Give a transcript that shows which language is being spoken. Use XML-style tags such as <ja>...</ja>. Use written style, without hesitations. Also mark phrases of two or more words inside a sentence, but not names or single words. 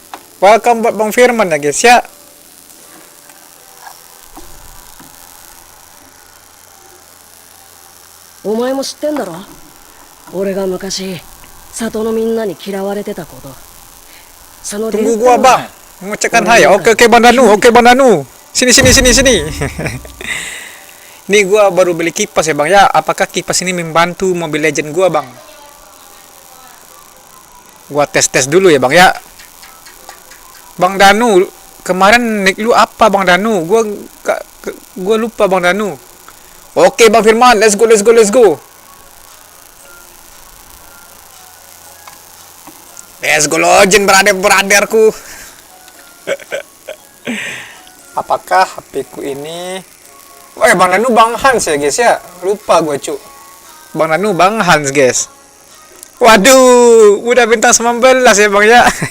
<id>Welcome buat Bang Firman ya guys ya.</id> <ja>お前も知ってんだろ俺が昔里のみんなに嫌われてたこと。</ja> <id>Tunggu gua Bang, mengucapkan hai. Oke Bang Danu, oke Bang Danu. Sini. Ini gua baru beli kipas ya Bang ya. Apakah kipas ini membantu Mobile Legend gua Bang? Gua tes dulu ya Bang ya. Bang Danu, kemarin nick lu apa Bang Danu? Gua lupa Bang Danu. Oke Bang Firman,</id> <en>let's go. Let's go login brotherku.</en> <id>Apakah HP ku ini? Oh Bang Danu Bang Hans ya guys ya. Lupa gue cu. Bang Danu Bang Hans guys. Waduh, udah bintang 19 ya Bang ya.</id>